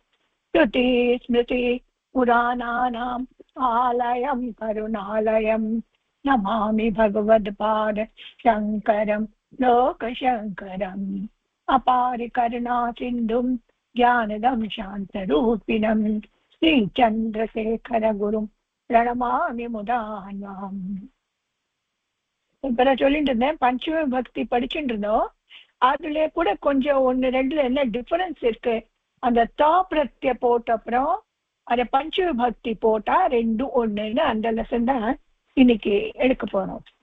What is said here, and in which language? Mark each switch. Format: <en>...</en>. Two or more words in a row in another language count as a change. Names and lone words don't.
<sa>श्रुतिस्मृति पुराणानाम् आलयं करुणालयं नमामि भगवत्पाद शङ्करं लोकशङ्करम्। अपारिकरुणासिन्धुं ज्ञानदं शान्तरूपिणं श्रीचन्द्रशेखरगुरुं प्रणमामि मुदान्वाम्.</sa> <ta>இப்ப சொல்லிட்டு இருந்தேன், பஞ்சமி பக்தி படிச்சுட்டு இருந்தோம். அதுல கூட கொஞ்சம் ஒன்னு ரெண்டுல என்ன டிஃபரன்ஸ் இருக்கு, அந்த தா பிரத்ய போட்ட அப்புறம் அந்த பஞ்சமி பக்தி போட்டா ரெண்டும் ஒண்ணுன்னு அந்த லெசன் தான் இன்னைக்கு எடுக்க போறோம்.</ta>